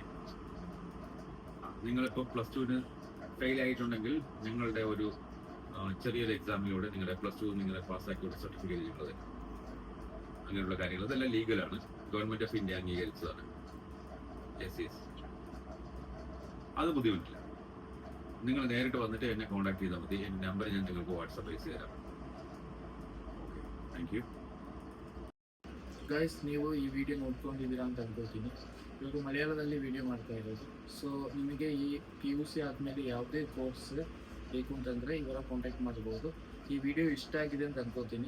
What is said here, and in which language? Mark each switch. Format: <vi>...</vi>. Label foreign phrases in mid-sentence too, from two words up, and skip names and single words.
<ml>നിങ്ങളിപ്പോൾ +2 ഫെയിൽ ആയിട്ടുണ്ടെങ്കിൽ ഞങ്ങളുടെ ഒരു ചെറിയൊരു എക്സാമിലൂടെ നിങ്ങളുടെ +2 നിങ്ങളെ പാസ്സാക്കി ഒരു സർട്ടിഫിക്കറ്റ് ചെയ്യുന്നത്, അങ്ങനെയുള്ള കാര്യങ്ങൾ അതെല്ലാം ലീഗലാണ്. ഗവൺമെന്റ് ഓഫ് ഇന്ത്യ അംഗീകരിച്ചതാണ്. അത് ബുദ്ധിമുട്ടില്ല. നിങ്ങൾ നേരിട്ട് വന്നിട്ട് എന്നെ കോൺടാക്ട് ചെയ്താൽ മതി. എൻ്റെ നമ്പർ ഞാൻ നിങ്ങൾക്ക് വാട്സപ്പ് അയച്ചു തരാം.</ml> <en>thank you</en> <kn>ಗೈಸ್, ನೀವು ಈ ವಿಡಿಯೋ ನೋಡ್ಕೊಂಡಿದ್ದೀರಾ ಅಂತ ಅನ್ಕೋತೀನಿ. ಇವಾಗ ಮಲಯಾಳದಲ್ಲಿ ವಿಡಿಯೋ ಮಾಡ್ತಾ ಇರೋದು. ಸೊ ನಿಮಗೆ ಈ PUC ಆದಮೇಲೆ ಯಾವುದೇ ಕೋರ್ಸ್ ಬೇಕು ಅಂತಂದರೆ ಇವರ ಕಾಂಟ್ಯಾಕ್ಟ್ ಮಾಡ್ಬೋದು. ಈ ವಿಡಿಯೋ ಇಷ್ಟ ಆಗಿದೆ ಅಂತ ಅನ್ಕೋತೀನಿ.</kn>